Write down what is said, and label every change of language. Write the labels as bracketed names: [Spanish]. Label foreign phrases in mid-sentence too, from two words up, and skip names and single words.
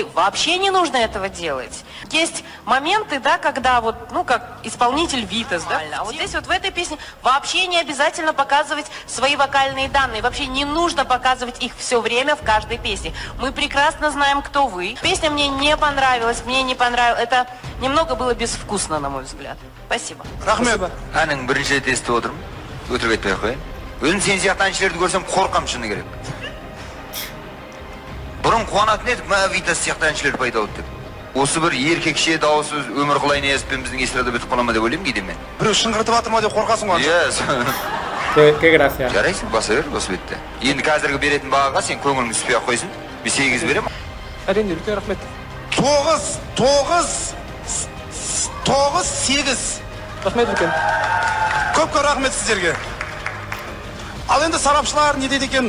[Russian] Вообще не нужно этого делать. Есть моменты, да, когда вот, ну, как исполнитель Витас, да? А вот здесь вот в этой песне вообще не обязательно показывать свои вокальные данные. Вообще не нужно показывать их все время в каждой песне. Мы прекрасно знаем, кто вы. Песня мне не понравилась, Это немного было безвкусно, на мой взгляд. Спасибо. Рахмет. [Kazakh] Әнің бірінші рет естіп отырмын. Өтірік айтпай ақ қояйын. Өзім сен сияқты әншілерді көрсем қорқам шыны керек. Бұрын қуанатын едік, Витас сияқты әншілер пайда болды деп. Осы бір еркекше дауысы Өмірқұлай Ниязовпен біздің эстрада бітіп қала ма деп ойлаймын кейде мен. Біреу шыңғыртып жатыр ма деп қорқасың ғой. [Spanish] Qué gracia. [Kazakh] Жарайсың, баса бер, осы бетте. Енді қазіргі беретін бағаға сен көңілің түспей ақ қойсын. Мен 8 беремін. Әрине, үлкен рахмет. 9-8. Рахмет үлкен. Көп рахмет сіздерге. Ал енді сарапшылар не дейді екен?